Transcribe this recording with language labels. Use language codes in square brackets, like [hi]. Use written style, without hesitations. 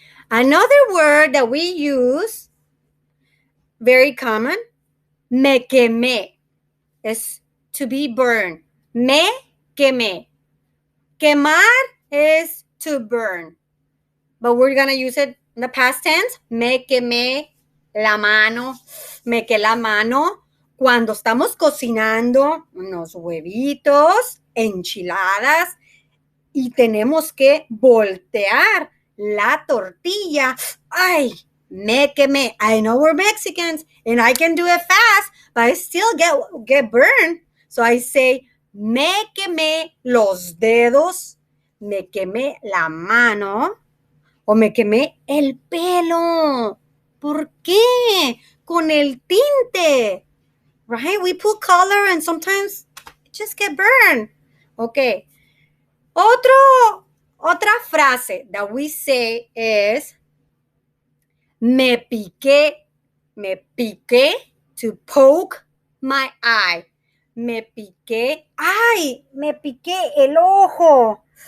[en] Another word that we use, very common, [es] me quemé, [en] is to be burned. [es] Me quemé. Quemar [en] is to burn. But we're going to use it in the past tense. [es] Me quemé la mano. Me quemé la mano. Cuando estamos cocinando unos huevitos, enchiladas, y tenemos que voltear la tortilla. Ay, me quemé. [en] I know we're Mexicans and I can do it fast, but I still get burned. So I say, [es] me quemé los dedos, me quemé la mano o me quemé el pelo. ¿Por qué? Con el tinte. [en] Right? We put color and sometimes it just get burned. Okay. [es] Otra frase [en] that we say is [es] me piqué, [en] to poke my eye. [es] Me piqué, ay, me piqué el ojo.